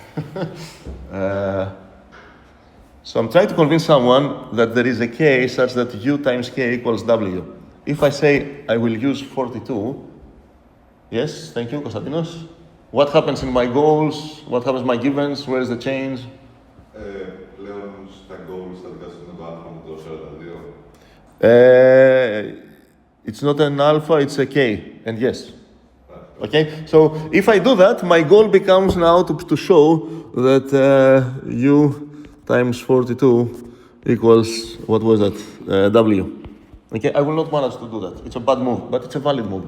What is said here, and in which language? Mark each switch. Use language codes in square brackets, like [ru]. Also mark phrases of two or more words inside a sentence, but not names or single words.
[en] So I'm trying to convince someone that there is a k such that u times k equals w. If I say I will use 42, yes, thank you, Konstantinos. What happens in my goals? What happens in my givens? Where is the change? [el] Πλέον στα goals θα βγάζουμε το άτομο με το 42. [en] It's not an alpha, it's a k, and yes. Okay, so if I do that, my goal becomes now to show that u times 42 equals, what was that, w. Okay, I will not manage to do that. It's a bad move, but it's a valid move.